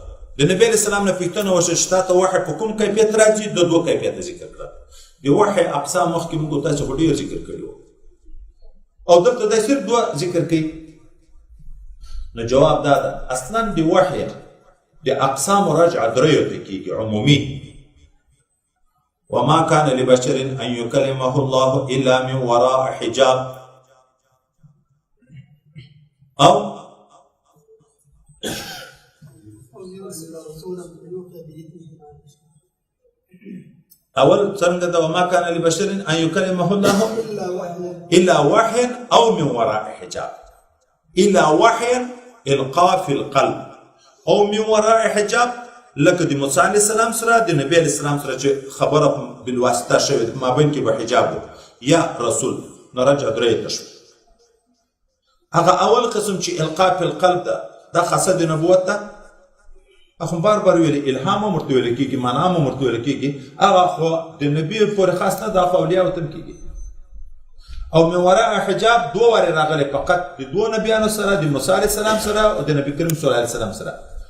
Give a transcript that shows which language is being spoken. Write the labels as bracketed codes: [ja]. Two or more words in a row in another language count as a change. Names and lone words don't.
[ps] د نبی علیه السلام نه پوښتنه وشوه چې تا ته وحی په کوم کیفیت راځي؟ د دوه کیفیته ذکر کړه. د وحی اقسام مخکې موږ تاسو خو ډېر ذکر کړي وو او دلته دا صرف دوه ذکر کوي. نو جواب دا ده اصلا د وحی د اقسام رجع دریو ته کېږي عمومي. [ar] وما كان لبشر ان يكلمه الله الا من وراء حجاب [ps] او اول څنګه ده [ar] وما كان لبشر ان يكلمه الله الا وحي او من وراء حجاب. الا وحي القاء في القلب او من وراء حجاب [ps] لکه د موسی علیه السلام سره د نبی علیه السلام سره چې خبره بالواسطه شوې ما بین کې به حجاب یا رسول. نو رجع درې ته شو. هغه اول قسم چې [ar] القاء في القلب [ps] ده دا خاصه د نبوت ده. اخو بار بار ویل الهام هم ورته ویل کېږي معنا هم ورته ویل کېږي. هغه خو د نبي پورې خاص نه ده خو اولیاو ته هم کېږي. [ar] او من وراء حجاب [ps] دوه وارې راغلی فقط د دوه نبیانو سره د موسی علیه السلام سره او د نبي کریم صلی الله علیه وسلم سره.